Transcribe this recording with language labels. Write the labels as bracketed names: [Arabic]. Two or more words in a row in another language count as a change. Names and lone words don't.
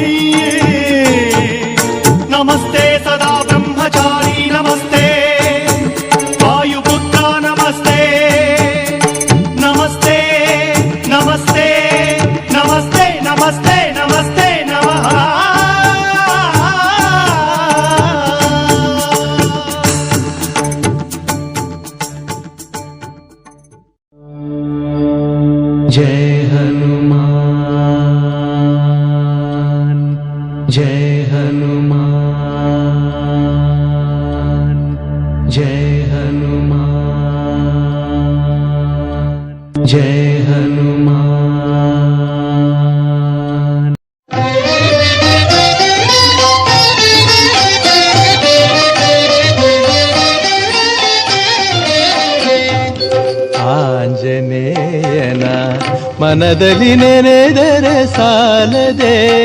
[Telugu] నమస్తే సదా బ్రహ్మచారి నమస్తే వాయుపుత్ర నమస్తే నమస్తే నమస్తే నమస్తే నమస్తే నమస్తే నమః [Hindi] जय हनुमान जय हनुमान जय हनुमान जय हनुमान [Kannada] ಆಂಜನೇಯನ ಮನದಲ್ಲಿ ನೆನೆದರೆ ಸಾಲದೆ